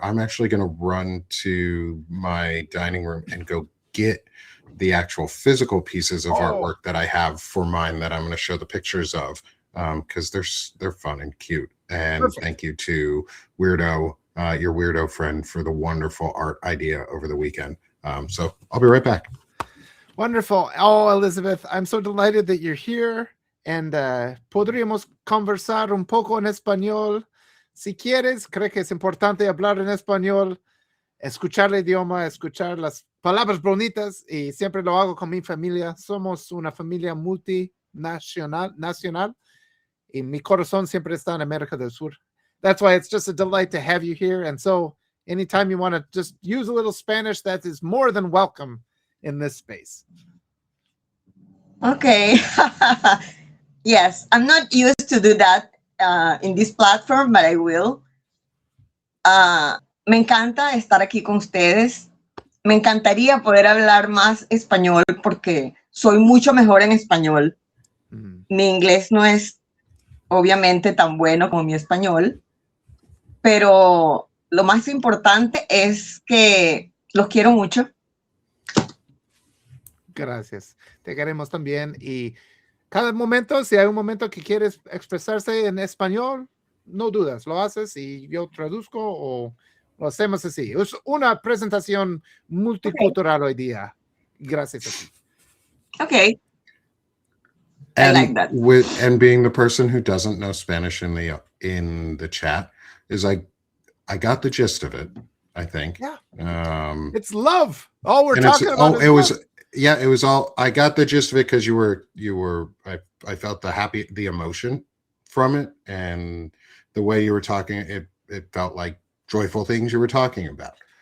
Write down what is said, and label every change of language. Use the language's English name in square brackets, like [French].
[English] I'm actually going to run to my dining room and go get the actual physical pieces of artwork that I have for mine that I'm going to show the pictures of because they're fun and cute. And perfect. Thank you to Weirdo, your weirdo friend, for the wonderful art idea over the weekend. So I'll be right back. Wonderful. Oh, Elizabeth, I'm so delighted that you're here. And [Spanish] podríamos conversar un poco en español. Si quieres, creo que es importante hablar en español, escuchar el idioma, escuchar las palabras bonitas, y siempre lo hago con mi familia. Somos una familia multinacional, y mi corazón siempre está en América del Sur. [English] That's why it's just a delight to have you here. And so anytime you want to just use a little Spanish, that is more than welcome in this space. Okay. Yes, I'm not used to do that in this platform, but I will. [Spanish] Me encanta estar aquí con ustedes. Me encantaría poder hablar más español porque soy mucho mejor en español. Mi inglés no es obviamente tan bueno como mi español, pero lo más importante es que los quiero mucho. Gracias. Te queremos también. Y cada momento, si hay un momento que quieres expresarse en español, no dudas, lo haces y yo traduzco o lo hacemos así. Es una presentación multicultural hoy día. Gracias a ti. [English] Okay. And I like that. And being the person who doesn't know Spanish in the chat is I got the gist of it, I think. Yeah. It's love. All we're talking about is love. Yeah, it was all. I got the gist of it because you were. I felt the emotion from it, and the way you were talking, it felt like joyful things you were talking about.